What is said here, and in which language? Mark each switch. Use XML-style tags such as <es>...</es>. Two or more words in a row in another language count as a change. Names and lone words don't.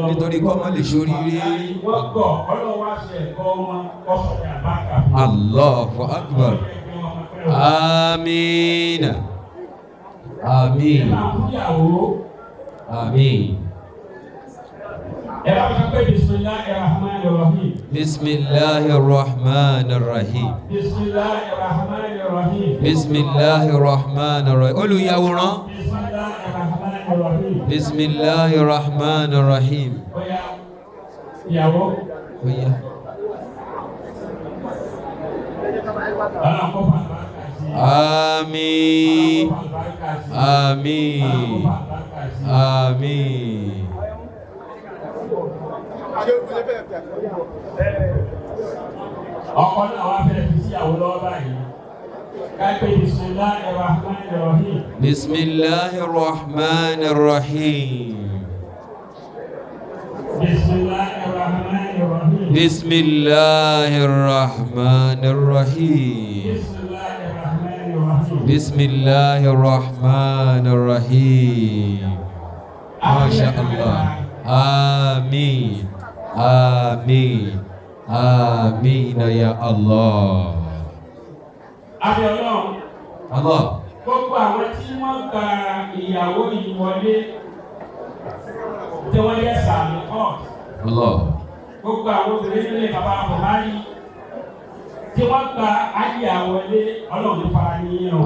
<yo>Nítorí kọ́ máa lè ṣoríire. Wọ́n gbọ́ ọlọ́wọ́ àṣẹ ẹ̀kọ́ wọn ọ̀sọ̀ ní àlùbáríkà.</yo> <ar>الله أكبر. آمين.</ar> <yo>Àmín. Àmín. Ẹ bá mi sọ pé</yo> <ar>بسم الله الرحمن الرحيم. بسم الله الرحمن الرحيم. بسم الله الرحمن الرحيم. بسم الله الرحمن الرحيم.</ar> <yo>Olùyàwòrán.</yo> <ar>بسم الله الرحمن الرحيم. بسم الله الرحمن الرحيم.</ar> <yo>Oya, ìyàwó. Oya. Ọlọ́run kó fún àlùbáríkà sí i. Àmín. Ọlọ́run kó fún àlùbáríkà sí i. Àmín. Ọlọ́run kó fún àlùbáríkà sí i. Àmín. Ọkọ náà wá fẹ́ fi síyàwó lọ́wọ́ báyìí. Káyipé</yo> <ar>بسم الله الرحمن الرحيم. بسم الله الرحمن الرحيم. بسم الله الرحمن الرحيم. بسم الله الرحمن الرحيم. بسم الله الرحمن الرحيم. بسم الله الرحمن الرحيم. ما شاء الله. آمين. آمين. آمين يا الله.</ar> <yo>Àbí Ọlọ́run. Allah. Gbogbo àwọn tí wọ́n gba ìyàwó yìí wọlé tí wọ́n yẹ sàmì kọ́. Allah. Gbogbo àwọn obìnrin nílé bàbá Buhari tí wọ́n gba ayé àwọlé Ọlọ́run ní fara yín o.</yo>